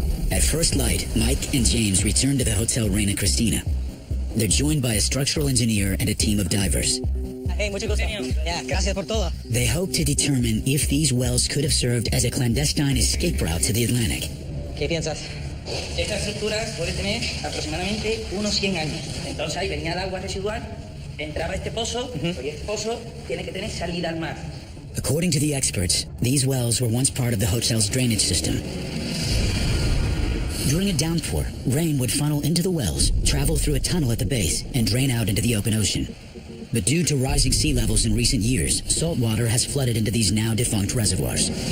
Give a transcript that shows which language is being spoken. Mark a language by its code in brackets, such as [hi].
[en] At first light, Mike and James return to the Hotel Reina Cristina. They're joined by a structural engineer and a team of divers. [es] Hey, mucho gusto. Yeah, gracias por todo. [en] They hope to determine if these wells could have served as a clandestine escape route to the Atlantic. [es] ¿Qué piensas? Estas estructuras pueden tener aproximadamente unos 100 años. Entonces ahí venía el agua residual, entraba a este pozo, y este pozo tiene que tener salida al mar. [en] According to the experts, these wells were once part of the hotel's drainage system. During a downpour, rain would funnel into the wells, travel through a tunnel at the base, and drain out into the open ocean. But due to rising sea levels in recent years, salt water has flooded into these now defunct reservoirs.